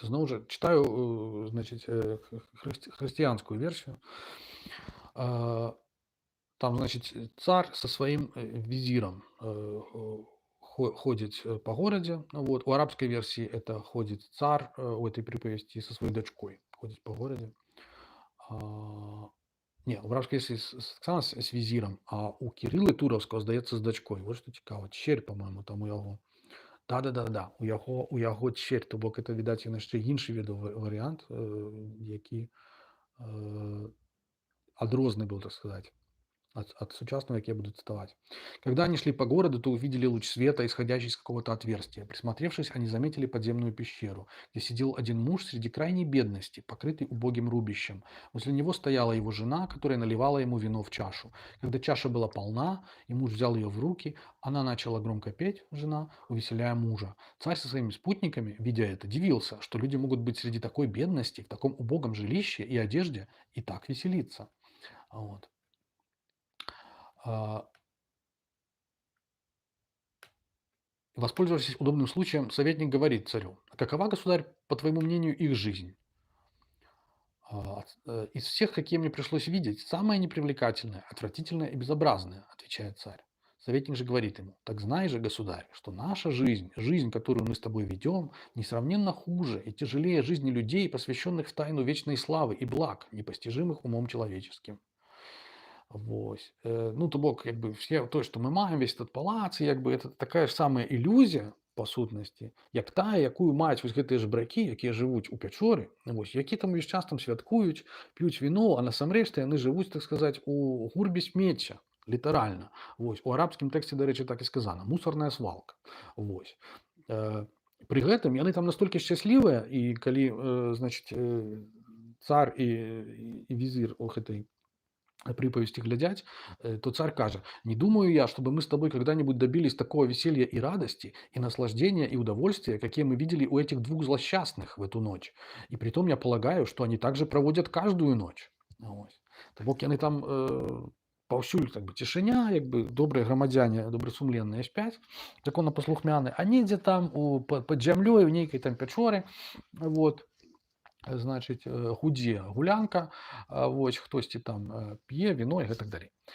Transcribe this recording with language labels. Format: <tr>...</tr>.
<be>Зноў жа чытаю, значыць, хрысціянскую версію.</be> <ru>Там, значит, царь со своим визиром ходит по городе. Вот. У арабской версии это ходит царь у этой приповести со своей дочкой. Ходит по городе. А, Не, у арабской версии с визиром, а у Кирилла Туровского,</ru> <be>здаецца, з дачкой. Вот што цікава. Черь, по-моему, там у яго. Да. У яго черь, то бок это, відаць, ён яшчэ іншы ведаў варыянт, які адрозны быў, так сказать.</be> <ru>От сучасного, как я буду цитовать. Когда они шли по городу, то увидели луч света, исходящий из какого-то отверстия. Присмотревшись, они заметили подземную пещеру, где сидел один муж среди крайней бедности, покрытый убогим рубищем. Возле него стояла его жена, которая наливала ему вино в чашу. Когда чаша была полна, и муж взял ее в руки, она начала громко петь, жена, увеселяя мужа. Царь со своими спутниками, видя это, дивился, что люди могут быть среди такой бедности, в таком убогом жилище и одежде, и так веселиться. Вот. Воспользовавшись удобным случаем, советник говорит царю: «Какова, государь, по твоему мнению, их жизнь? Из всех, какие мне пришлось видеть, самая непривлекательная, отвратительная и безобразная», отвечает царь. Советник же говорит ему: «Так знай же, государь, что наша жизнь, жизнь, которую мы с тобой ведем, несравненно хуже и тяжелее жизни людей, посвященных в тайну вечной славы и благ, непостижимых умом человеческим». Вось.</ru> <be>Ну, то бок, як бы все тое, што мы маем,</be> <ru>весь этот палац,</ru> <be>як бы это такая ж самая ілюзія, па сутнасці, як тая, якую маюць вось гэтыя жабракі, якія жывуць у пячоры, вось, які там увесь час там святкуюць, п'юць віно, а насамрэч яны жывуць, так сказаць, у гурбе смецця, літаральна. Вось. У арабскім тэксце, дарэчы, так і сказана:</be> <ru>мусорная свалка. Вось.</ru> <be>Пры гэтым яны там настолькі шчаслівыя, і калі, значыць, цар і візір</be> <ru>у гэтай приповести глядять, то царь кажет: «Не думаю я, чтобы мы с тобой когда-нибудь добились такого веселья и радости, и наслаждения, и удовольствия, какие мы видели у этих двух злосчастных в эту ночь. И притом я полагаю, что они также проводят каждую ночь». Ось.</ru> <be>То бок яны там паўсюль как бы цішыня, як бы добрыя грамадзяне, добрасумленныя спяць, законапаслухмяны, а недзе там пад зямлёй у нейкай там пячоры, вот, значыць, гудзе гулянка, вось, хтосьці там п'е віно і гэтак далей.</be>